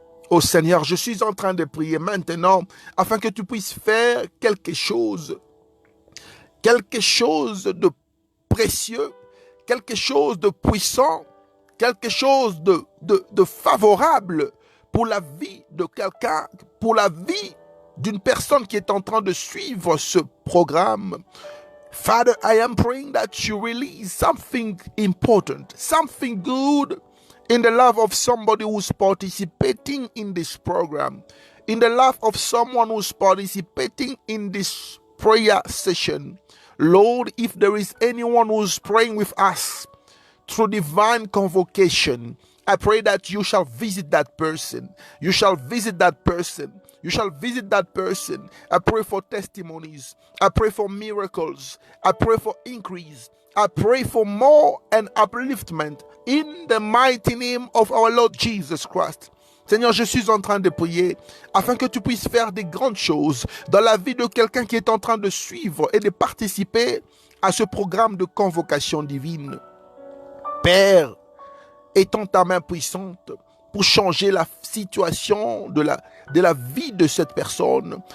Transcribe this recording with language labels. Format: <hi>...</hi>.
<fr>Oh Seigneur, je suis en train de prier maintenant afin que tu puisses faire quelque chose de précieux, quelque chose de puissant, quelque chose de favorable pour la vie de quelqu'un, pour la vie d'une personne qui est en train de suivre ce programme.</fr> <en>Father, I am praying that you release something important, something good in the life of somebody who's participating in this program, in the life of someone who's participating in this prayer session. Lord, if there is anyone who's praying with us through divine convocation, I pray that you shall visit that person. You shall visit that person. You shall visit that person. I pray for testimonies. I pray for miracles. I pray for increase. I pray for more and upliftment in the mighty name of our Lord Jesus Christ.</en> <fr>Seigneur, je suis en train de prier afin que tu puisses faire des grandes choses dans la vie de quelqu'un qui est en train de suivre et de participer à ce programme de convocation divine. Père, étends ta main puissante pour changer la situation de la vie de cette personne.</fr>